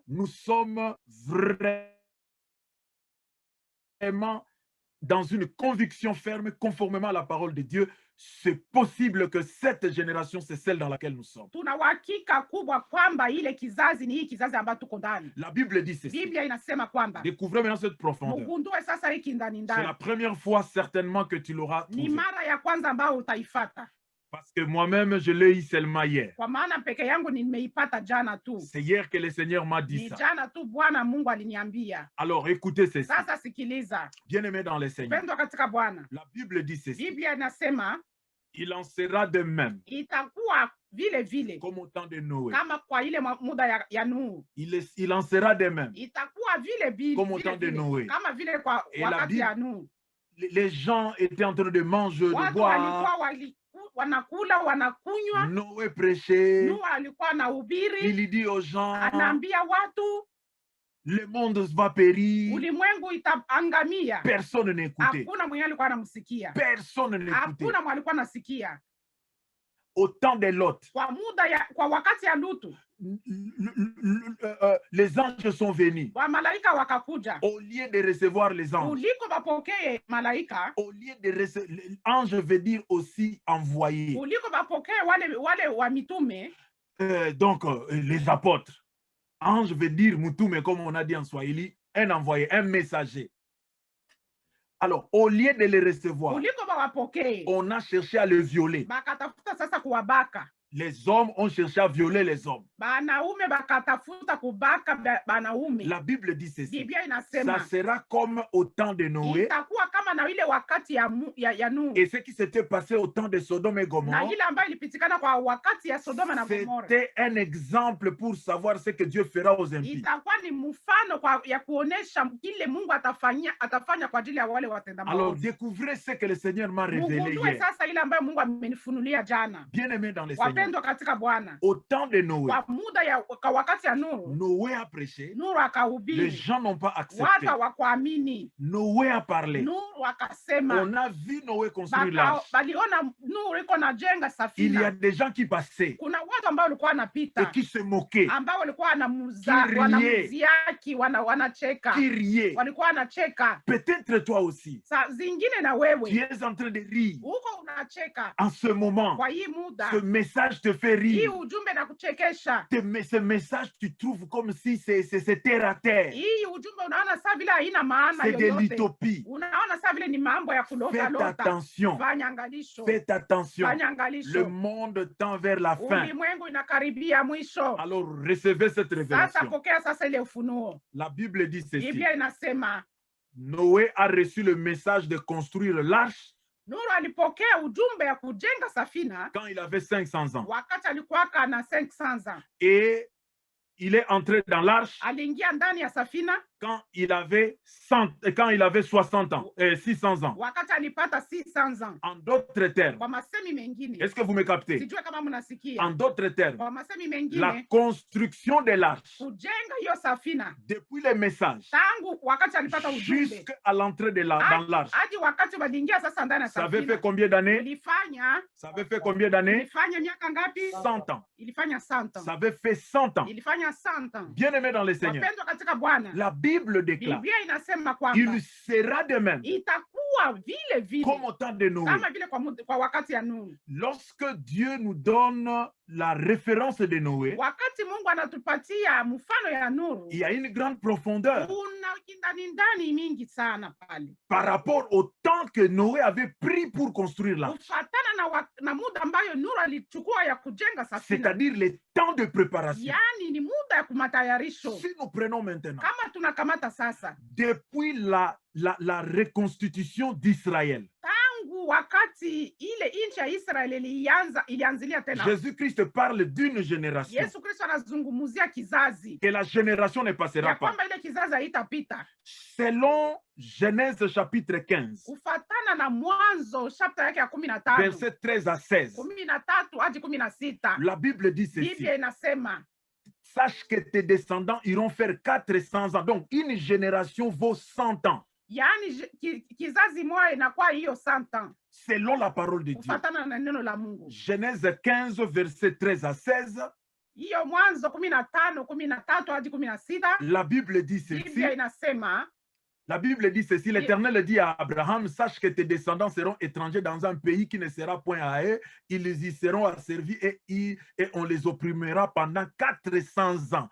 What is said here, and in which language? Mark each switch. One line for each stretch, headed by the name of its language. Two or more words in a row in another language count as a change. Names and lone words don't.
French: nous sommes vraiment dans une conviction ferme, conformément à la parole de Dieu. C'est possible que cette génération, c'est celle dans laquelle nous sommes.
Swahili: tuna uhakika kubwa kwamba ile kizazi ni hii kizazi ambayo tuko ndani.
French: La Bible dit ceci.
Swahili: Biblia inasema kwamba,
French: Découvrez maintenant cette profondeur.
Swahili: mugundue sasa hiki ndani
French: C'est la
Swahili: ndani,
French: première fois certainement que tu l'auras
Swahili: ni
French: trouvé.
Swahili: mara ya kwanza ambayo utaifata,
French: Parce que moi-même, je l'ai eu seulement hier.
Swahili: kwa maana peke yangu nimeipata jana tu.
French: C'est hier que le Seigneur m'a dit
Swahili: Ni
French: ça.
Swahili: jana tu Bwana Mungu aliniambia.
French: Alors écoutez ceci.
Swahili: Sasa sikiliza,
French: Bien-aimés dans le Seigneur.
Swahili: pendwa katika Bwana,
French: La Bible dit ceci.
Swahili: Biblia inasema
French: Il en sera de même
Swahili: itakuwa vile vile
French: comme au temps de Noé.
Swahili: kama kwa ile muda ya Nuhu,
French: Il en sera de même.
Swahili: itakuwa vile
French: Comme au temps de Noé.
Swahili: kama vile kwa
French: Et la
Swahili: wakati
French: Bible-
Swahili: ya Nuhu.
French: Les gens étaient en train de manger, de
Swahili: Watu
French: boire.
Swahili: walikuwa wanakula wanakunywa.
French: Noé prêchait.
Swahili: Nuhu alikuwa anahubiri,
French: Il dit aux gens,
Swahili: anaambia watu
French: le monde va périr.
Swahili: ulimwengu itaangamia.
French: Personne n'écoutait.
Swahili: Hakuna mwenye alikuwa anamsikia,
French: Personne n'écoutait.
Swahili: hakuna mwenye alikuwa anasikia.
French: Au temps de Lot,
Swahili: Kwa wakati ya Lutu,
French: les anges sont venus.
Swahili: wamalaika wakakuja,
French: Au lieu de recevoir les anges,
Swahili: kuliko bapokee malaika,
French: au lieu de recevoir, ange veut dire aussi envoyé.
Swahili: kuliko bapokee wale wa mitume,
French: Donc, les apôtres. Ange veut dire mutume, comme on a dit en Swahili, un envoyé, un messager. Alors, au lieu de les recevoir,
Swahili: kuliko bawapokee,
French: on a cherché à les violer.
Swahili: bakatafuta sasa kuwabaka.
French: Les hommes ont cherché à violer les hommes.
Swahili: Banaume bakatafuta kubaka banaume.
French: La Bible dit ceci.
Swahili: Biblia
French: Ça
Swahili: inasema
French: sera comme au temps de Noé
Swahili: itakuwa kama na ile wakati ya Nuhu,
French: et ce qui s'était passé au temps de Sodome et
Swahili: na
French: Gomorrhe.
Swahili: ile ambayo ilipitikana kwa wakati ya Sodoma na Gomora.
French: C'était un exemple pour savoir ce que Dieu fera aux impies.
Swahili: Itakuwa ni mfano ya kuonesha kile Mungu atafanya kwa ajili ya wale watenda
French: Alors,
Swahili: maovu.
French: découvrez ce que le Seigneur m'a révélé
Swahili: Mugundue
French: hier.
Swahili: sasa ile ambayo Mungu amenifunulia jana.
French: Bien-aimés dans le Seigneur.
Swahili: Wapendwa katika Bwana,
French: Au temps de Noé,
Swahili: kwa muda kwa wakati ya Nuhu,
French: Noé a prêché.
Swahili: Nuhu
French: Les
Swahili: akahubiri,
French: gens n'ont pas accepté.
Swahili: watu hawakuamini.
French: Noé a parlé.
Swahili: Nuhu akasema,
French: On a vu Noé construire l'arche.
Swahili: baliona Nuhu iko najenga
French: Il y a
Swahili: safina.
French: des gens qui passaient
Swahili: Kuna watu ambao walikuwa
French: et
Swahili: wanapita,
French: qui se moquaient,
Swahili: ambao walikuwa Kirie. wanamuziaki, wanacheka,
French: qui riaient.
Swahili: walikuwa wanacheka.
French: Peut-être toi aussi,
Swahili: Saa zingine na
French: tu
Swahili: wewe
French: es en train de rire.
Swahili: huko unacheka
French: En ce moment,
Swahili: kwa hii muda,
French: ce message te fait
Swahili: hii
French: rire.
Swahili: ujumbe na kuchekesha.
French: Ce message, tu trouves comme si c'est terre à terre.
Swahili: Hii ujumbe unaona saa vile haina maana
French: C'est de
Swahili: yoyote,
French: l'utopie.
Swahili: unaona saa vile ni mambo ya kulota
French: Faites
Swahili: lota.
French: attention.
Swahili: Fanya angalisho,
French: Faites attention.
Swahili: fanya
French: Le
Swahili: angalisho,
French: monde tend vers la fin.
Swahili: ulimwengu inakaribia mwisho.
French: Alors, recevez cette
Swahili: Sasa
French: révélation.
Swahili: pokea sasa ile ufunuo.
French: La Bible dit ceci.
Swahili: Biblia inasema
French: Noé a reçu le message de construire l'arche
Swahili: Nuhu alipokea ujumbe ya kujenga safina
French: quand il avait 500 ans.
Swahili: wakati alikuwa na 500 ans.
French: Et il est entré dans l'arche
Swahili: Aliingia ndani ya safina
French: quand il avait 60 ans, 600 ans.
Swahili: wakati alipata 600 ans.
French: En d'autres termes,
Swahili: Kwa masemi mengine,
French: est-ce que vous me captez?
Swahili: sijue kama mnasikia.
French: En d'autres termes,
Swahili: Kwa masemi
French: la
Swahili: mengine,
French: construction de l'arche,
Swahili: kujenga hiyo safina
French: depuis les messages
Swahili: tangu wakati alipata ujumbe
French: jusqu'à l'entrée de dans l'arche,
Swahili: hadi wakati waliingia sasa ndani ya
French: ça avait fait
Swahili: safina,
French: combien d'années?
Swahili: ilifanya
French: Ça avait fait combien d'années?
Swahili: ilifanya miaka ngapi?
French: 100 ans.
Swahili: Ilifanya 100 ans.
French: Ça avait fait 100 ans.
Swahili: Ilifanya 100 ans.
French: Bien-aimés dans le Seigneur,
Swahili: Wapendwa katika Bwana,
French: la Bible déclare,
Swahili: Biblia inasema kwamba
French: il sera de même
Swahili: itakuwa vile vile
French: comme au temps de Noé.
Swahili: kama vile kwa wakati ya Nuhu.
French: Lorsque Dieu nous donne la référence de Noé,
Swahili: Wakati Mungu anatupatia mfano ya Nuhu,
French: il y a une grande profondeur
Swahili: kuna kindani mingi sana pale
French: par rapport au temps que Noé avait pris pour construire l'arche,
Swahili: kufatana na muda ambayo Nuhu alichukua ya kujenga safina,
French: c'est-à-dire le temps de préparation.
Swahili: yani ni muda ya kumatayarisho.
French: Si nous prenons maintenant,
Swahili: Kama tunakamata sasa,
French: depuis la reconstitution d'Israël,
Swahili: tangu wakati ile nchi ya Israeli ilianzilia tena,
French: Jésus-Christ parle d'une génération,
Swahili: Yesu Kristo anazungumzia kizazi
French: que la génération ne passera
Swahili: ya
French: pas.
Swahili: kwamba ile kizazi haitapita.
French: Selon Genèse chapitre 15,
Swahili: Kufatana na Mwanzo chapter yake ya 15
French: versets 13 à 16,
Swahili: 13 hadi 16,
French: la Bible dit ceci:
Swahili: Biblia inasema
French: sache que tes descendants iront faire 400 ans. Donc, une génération vaut 100 ans,
Swahili: yani kizazi moja inakuwa hiyo 100 ans
French: selon la parole de Dieu.
Swahili: kufatana na neno la Mungu.
French: Genèse 15, versets 13 à 16,
Swahili: Hiyo Mwanzo 15, 13 hadi 16,
French: la Bible dit ceci.
Swahili: Biblia inasema
French: La Bible dit ceci: l'Éternel dit à Abraham, sache que tes descendants seront étrangers dans un pays qui ne sera point à eux, ils y seront asservis et on les opprimera pendant 400 ans.